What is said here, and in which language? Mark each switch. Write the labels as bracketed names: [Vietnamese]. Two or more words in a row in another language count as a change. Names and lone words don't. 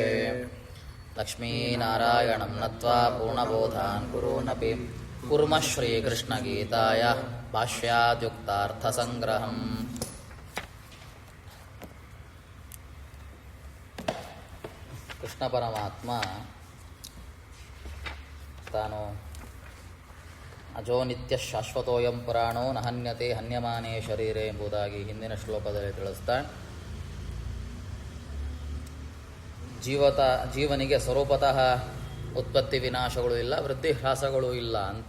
[Sanskrit] लक्ष्मीनारायणं नत्वा पूर्णबोधान् कुरूनपि कुर्मः श्रीकृष्णगीताय भाष्याद्युक्तार्थसङ्ग्रहम्। [Kannada] ಕೃಷ್ಣ ಪರಮಾತ್ಮ ತಾನು [Sanskrit] ಅಜೋ ನಿತ್ಯ ಶಾಶ್ವತೋಯಂ ಪುರಾಣೋ ನಹನ್ಯತೆ ಹನ್ಯಮಾನೇ ಶರೀರೆ [Kannada] ಎಂಬುದಾಗಿ ಹಿಂದಿನ ಶ್ಲೋಕದಲ್ಲಿ ತಿಳಿಸ್ತಾನೆ. ಜೀವನಿಗೆ ಸ್ವರೂಪತಃ ಉತ್ಪತ್ತಿ ವಿನಾಶಗಳು ಇಲ್ಲ, ವೃದ್ಧಿ ಹ್ರಾಸಗಳು ಇಲ್ಲ ಅಂತ.